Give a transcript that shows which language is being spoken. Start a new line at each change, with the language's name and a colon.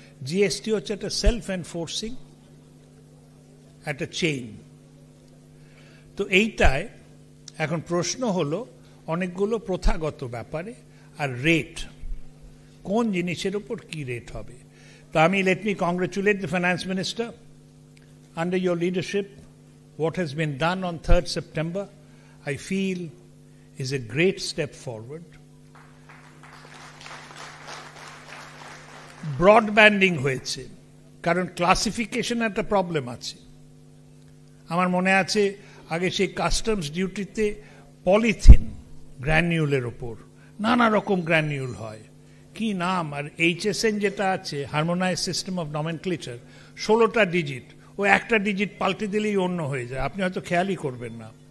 Bangla: GST হচ্ছে একটা self enforcing একটা চেইন। তো এইটায় এখন প্রশ্ন হলো অনেকগুলো প্রথাগত ব্যাপারে, আর রেট, কোন জিনিসের উপর কি রেট হবে। তো আমি
English: Let me congratulate the finance minister. Under your leadership, what has been done on 3rd September, I feel is a great step forward.
Bangla: ব্রডব্যান্ডিং হয়েছে, কারণ ক্লাসিফিকেশন একটা প্রবলেম আছে। আমার মনে আছে আগে সেই কাস্টমস ডিউটিতে পলিথিন গ্র্যানিউলের ওপর নানা রকম গ্র্যানিউল হয়, কি নাম, আর এইচএসএন যেটা আছে, harmonise system of nomenclature, 16টা digit, ও একটা ডিজিট পাল্টে দিলেই অন্য হয়ে যায়, আপনি হয়তো খেয়ালই করবেন না।